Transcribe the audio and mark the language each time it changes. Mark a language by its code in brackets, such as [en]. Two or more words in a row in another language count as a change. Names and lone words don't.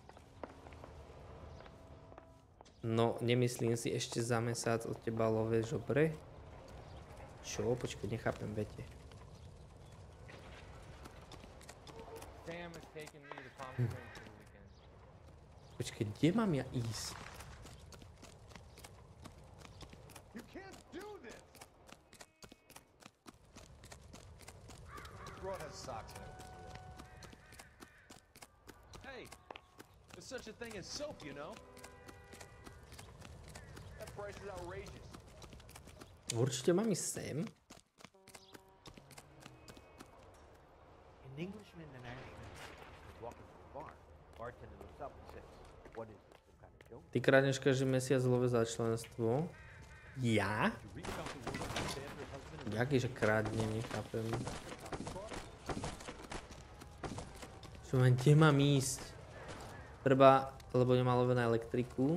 [sk] No, nemyslím si ešte za mesiac od teba love žobre. Čo? Počkaj, nechápem, vete. Počkaj, kde mám ja ísť? [en] Hey, there's such a thing as soap, you know? That price is outrageous. [sk] Určite mám ísť sem. [en] An Englishman and Irishman walking to the bar. Bartender looks up and says, "What is this? Some kind of joke?" [sk] Ty kradneš každý mesiac love za členstvo. Ja? Jaký, že krádne, nechápem. Čo mám, kde mám ísť? Treba, lebo nemá love na elektriku.